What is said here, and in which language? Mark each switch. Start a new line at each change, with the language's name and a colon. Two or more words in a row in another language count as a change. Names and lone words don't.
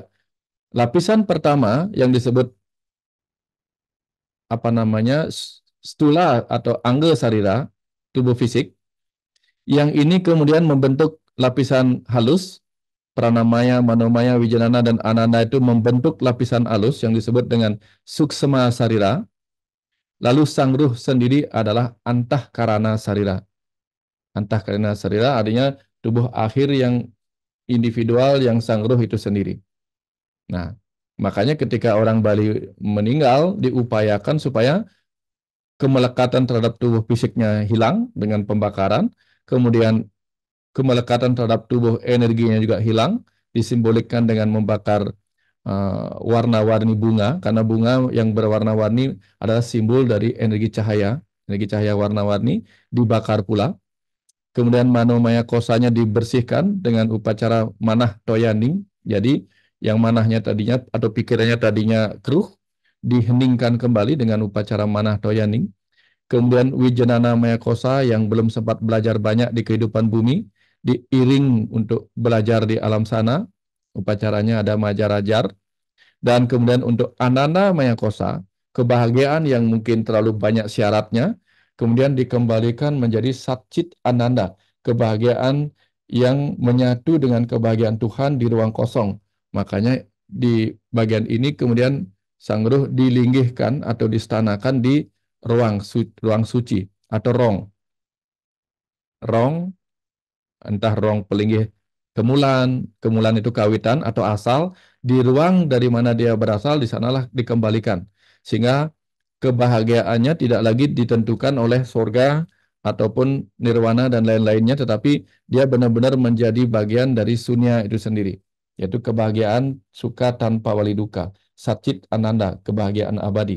Indonesian: Lapisan pertama yang disebut apa namanya stula atau
Sanskrit: angga sarira,
Indonesian: tubuh fisik, yang ini kemudian membentuk lapisan halus, pranamaya, manomaya, wijanana, dan ananda itu membentuk lapisan halus yang disebut dengan
Sanskrit: suksema sarira.
Indonesian: Lalu sang ruh sendiri adalah
Sanskrit: antahkarana sarira. Antahkarana sarira
Indonesian: artinya tubuh akhir yang individual yang sang ruh itu sendiri. Nah, makanya ketika orang Bali meninggal diupayakan supaya kemelekatan terhadap tubuh fisiknya hilang dengan pembakaran, kemudian kemelekatan terhadap tubuh energinya juga hilang, disimbolikkan dengan membakar warna-warni bunga, karena bunga yang berwarna-warni adalah simbol dari energi cahaya warna-warni dibakar pula. Kemudian manomaya kosanya dibersihkan dengan upacara manah toyaning. Jadi yang manahnya tadinya atau pikirannya tadinya keruh, diheningkan kembali dengan upacara manah toyaning. Kemudian Wijanana Maya Kosa yang belum sempat belajar banyak di kehidupan bumi, diiring untuk belajar di alam sana. Upacaranya ada Majarajar. Dan kemudian untuk Ananda Maya Kosa, kebahagiaan yang mungkin terlalu banyak syaratnya, kemudian dikembalikan menjadi
Sanskrit: Satchit Ananda,
Indonesian: kebahagiaan yang menyatu dengan kebahagiaan Tuhan di ruang kosong. Makanya di bagian ini kemudian sang ruh dilinggihkan atau distanakan di ruang suci atau rong. Rong, entah rong pelinggih kemulan, kemulan itu kawitan atau asal, di ruang dari mana dia berasal, di sanalah dikembalikan. Sehingga kebahagiaannya tidak lagi ditentukan oleh surga ataupun nirwana dan lain-lainnya, tetapi dia benar-benar menjadi bagian dari sunya itu sendiri, yaitu kebahagiaan suka tanpa wali duka,
Sanskrit: Satchit Ananda,
Indonesian: kebahagiaan abadi.